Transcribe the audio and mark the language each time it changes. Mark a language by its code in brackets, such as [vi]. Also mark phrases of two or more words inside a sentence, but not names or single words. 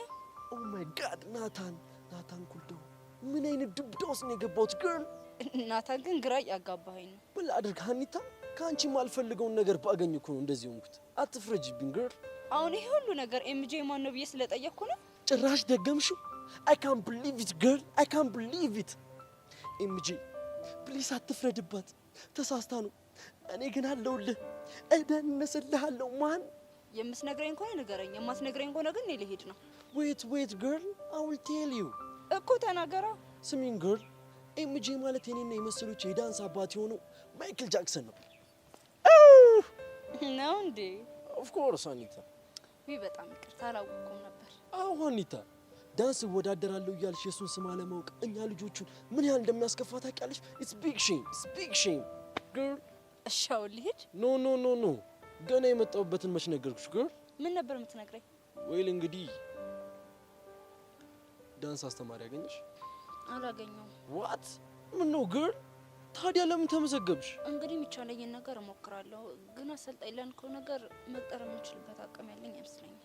[en] oh my god [am] ናታን ኩልዶ ምን አይነት ዱብዳ ውስጥ ነው የገባሁት ገርል? ናታን ግን ግራ ያጋባኸኝ ነው። ምን ላድርግ ሀኒታ? ከአንቺ የማልፈልገውን ነገር ባገኝ እኮ ነው እንደዚህ ሆንኩት። አትፍረጅብኝ ግር። አሁን ይሄ ሁሉ ነገር ኤምጄ ማን ነው ብዬ ስለጠየቅኩ ነው? ጭራሽ ደገምሽው። [en] I can't believe it girl. I can't believe it. [am] ኤምጄ ፕሊስ አትፍረድባት። ተሳስታ ነው። እኔ ግን አለሁልህ፣ እደንስልሃለሁ። ማን የምትነግረኝ ከሆነ ንገረኝ፣ የማትነግረኝ ከሆነ ግን እኔ ልሄድ ነው። [en] wait girl, I will tell you [am] እኮ ተናገራ። ስሚኝ girl፣ ኤምጄ ማለት የኔና የመሰሎች የዳንስ አባት የሆነው ማይክል ጃክሰን ነው። ነው እንዴ? [en] of course አኒታ። [am] ወይ በጣም ይቅርታ አላወቅኩም ነበር። አዎ አኒታ፣ ዳንስ እወዳደራለሁ እያልሽ የሱን ስም አለማወቅ እኛ ልጆቹን ምን ያህል እንደሚያስከፋ ታውቂያለሽ? [en] it's big shame girl። [am] እሺ አሁን ልሂድ? ኖ ገና የመጣሁበትን መች ነገርኩሽ girl። ምን ነበር የምትነግረኝ? ወይል እንግዲህ ዳንስ አስተማሪ ያገኘሽ? አላገኘሁም። what ምን ነው girl? ታዲያ ለምን ተመዘገብሽ? እንግዲህ የሚቻለኝን ነገር እሞክራለሁ፣ ግን አሰልጣኝ ላልከው ነገር መቅጠር የምንችልበት አቅም ያለኝ አይመስለኝም።